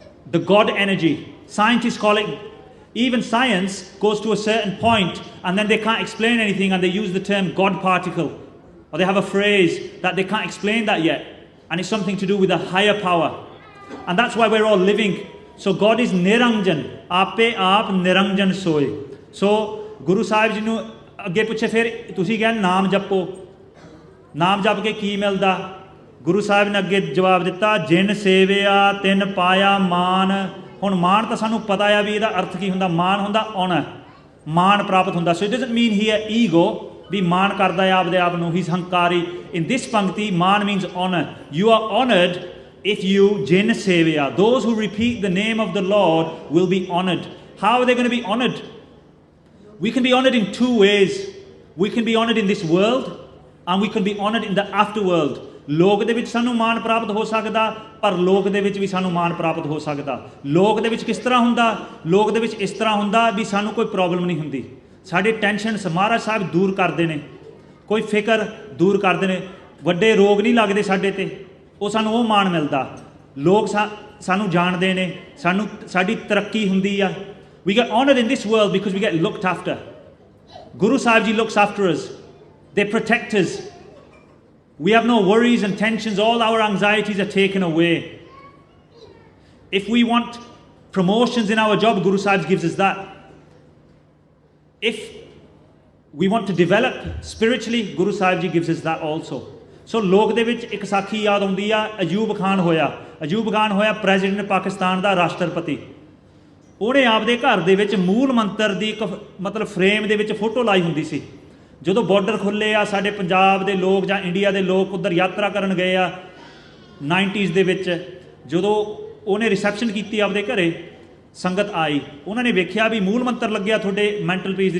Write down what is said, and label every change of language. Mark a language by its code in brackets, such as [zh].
[en] The God energy. Scientists call it, even science goes to a certain point and then they can't explain anything and they use the term God particle. Or they have a phrase that they can't explain that yet. And it's something to do with a higher power. And that's why we're all living. So God is Niranjan. Ape aap Niranjan soy. [pa] So Guru Sahib ji nu ਅੱਗੇ ਪੁੱਛੇ ਫਿਰ ਤੁਸੀਂ ਕਹਿੰਦੇ ਨਾਮ ਜਪੋ, ਨਾਮ ਜਪ ਕੇ ਕੀ ਮਿਲਦਾ? ਗੁਰੂ ਸਾਹਿਬ ਨੇ ਅੱਗੇ ਜਵਾਬ ਦਿੱਤਾ, ਜਿਨ ਸੇਵਿਆ ਤਿਨ ਪਾਇਆ ਮਾਨ। ਹੁਣ ਮਾਣ ਤਾਂ ਸਾਨੂੰ ਪਤਾ ਆ ਵੀ ਇਹਦਾ ਅਰਥ ਕੀ ਹੁੰਦਾ। ਮਾਣ ਹੁੰਦਾ ਆਨਰ, ਮਾਣ ਪ੍ਰਾਪਤ ਹੁੰਦਾ। [en] so it doesn't mean ਹੀ ਹੈ ego [pa] ਵੀ ਮਾਣ ਕਰਦਾ ਹੈ ਆਪਦੇ ਆਪ ਨੂੰ, ਹੀ ਹੰਕਾਰੀ। [en] In this ਪੰਕਤੀ ਮਾਣ means honour. You are honoured if you jin sevya. Those who repeat the name of the Lord will be honored. How are they going to be honored? We can be honored in two ways. We can be honored in this world and we can be honored in the afterworld. [pa] ਲੋਕ ਦੇ ਵਿੱਚ ਸਾਨੂੰ ਮਾਣ ਪ੍ਰਾਪਤ ਹੋ ਸਕਦਾ, ਪਰ ਲੋਕ ਦੇ ਵਿੱਚ ਵੀ ਸਾਨੂੰ ਮਾਣ ਪ੍ਰਾਪਤ ਹੋ ਸਕਦਾ। ਲੋਕ ਦੇ ਵਿੱਚ ਕਿਸ ਤਰ੍ਹਾਂ ਹੁੰਦਾ? ਲੋਕ ਦੇ ਵਿੱਚ ਇਸ ਤਰ੍ਹਾਂ ਹੁੰਦਾ ਵੀ ਸਾਨੂੰ ਕੋਈ ਪ੍ਰੋਬਲਮ ਨਹੀਂ ਹੁੰਦੀ। ਸਾਡੇ ਟੈਨਸ਼ਨ ਮਹਾਰਾਜ ਸਾਹਿਬ ਦੂਰ ਕਰਦੇ ਨੇ, ਕੋਈ ਫਿਕਰ ਦੂਰ ਕਰਦੇ ਨੇ, ਵੱਡੇ ਰੋਗ ਨਹੀਂ ਲੱਗਦੇ ਸਾਡੇ ਤੇ, ਉਹ ਸਾਨੂੰ ਉਹ ਮਾਣ ਮਿਲਦਾ। ਲੋਕ ਸਾਨੂੰ ਜਾਣਦੇ ਨੇ, ਸਾਨੂੰ ਸਾਡੀ ਤਰੱਕੀ ਹੁੰਦੀ ਆ। [en] We get honored in this world because we get looked after. Guru Sahib Ji looks after us. They protect us. We have no worries and tensions. All our anxieties are taken away. If we want promotions in our job, Guru Sahib gives us that. If we want to develop spiritually, Guru Sahib Ji gives us that also. [pa] So ਲੋਕ ਦੇ ਵਿੱਚ ਇੱਕ ਸਾਖੀ ਯਾਦ ਆਉਂਦੀ ਆ। ਅਯੂਬ ਖਾਨ ਹੋਇਆ president Pakistan ਦਾ, ਰਾਸ਼ਟਰਪਤੀ। ਉਹਨੇ ਆਪਦੇ ਘਰ ਦੇ ਵਿੱਚ ਮੂਲ ਮੰਤਰ ਦੀ ਇੱਕ ਮਤਲਬ ਫਰੇਮ ਦੇ ਵਿੱਚ ਫੋਟੋ ਲਾਈ ਹੁੰਦੀ ਸੀ। ਜਦੋਂ ਬਾਰਡਰ ਖੁੱਲ੍ਹੇ ਆ, ਸਾਡੇ ਪੰਜਾਬ ਦੇ ਲੋਕ ਜਾਂ ਇੰਡੀਆ ਦੇ ਲੋਕ ਉੱਧਰ ਯਾਤਰਾ ਕਰਨ ਗਏ ਆ 90s ਦੇ ਵਿੱਚ, ਜਦੋਂ ਉਹਨੇ ਰਿਸੈਪਸ਼ਨ ਕੀਤੀ ਆਪਦੇ ਘਰੇ, ਸੰਗਤ ਆਈ, ਉਹਨਾਂ ਨੇ ਵੇਖਿਆ ਵੀ ਮੂਲ ਮੰਤਰ ਲੱਗਿਆ ਤੁਹਾਡੇ ਮੈਂਟਲ ਪੀਸ ਦੀ।